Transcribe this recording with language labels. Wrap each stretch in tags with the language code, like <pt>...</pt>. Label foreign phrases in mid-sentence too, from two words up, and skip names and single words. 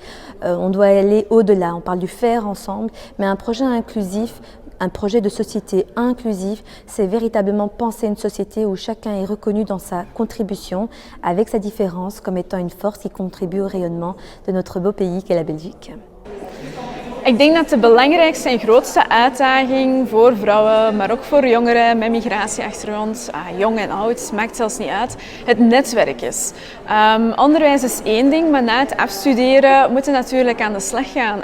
<fr>On doit aller au-delà. On parle du faire ensemble mais un projet inclusif, un projet de société inclusif, c'est véritablement penser une société où chacun est reconnu dans sa contribution, avec sa différence comme étant une force qui contribue au rayonnement de notre beau pays qu'est la Belgique.</fr> <nl>Ik denk dat de belangrijkste en grootste uitdaging voor vrouwen, maar ook voor jongeren met migratieachtergrond, jong en oud, maakt zelfs niet uit, het netwerk is. Onderwijs is één ding, maar na het afstuderen moeten we natuurlijk aan de slag gaan.</nl>